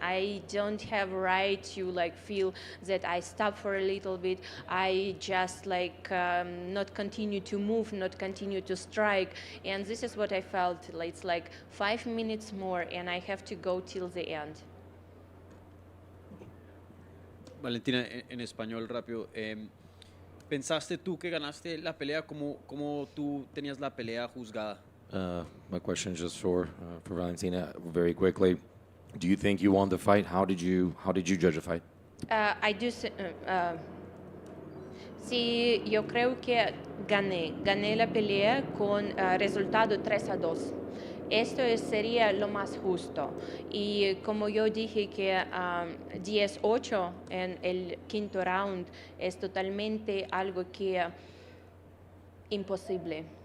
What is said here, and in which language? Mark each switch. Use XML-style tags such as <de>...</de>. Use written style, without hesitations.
<en>I don't have right to like feel that I stop for a little bit. I just like not continue to move, not continue to strike, and this is what I felt. It's like 5 minutes more, and I have to go till the end.</en> <es>Valentina, en español rápido. ¿Pensaste tú que ganaste la pelea? ¿Cómo tú tenías la pelea juzgada?</es> <en>My question just for Valentina, very quickly. Do you think you won the fight? How did you judge the fight? I do.</en> <es>Sí, yo creo que gané la pelea con resultado 3-2. Esto sería lo más justo. Y como yo dije que 10-8 en el quinto round es totalmente algo que imposible.</es>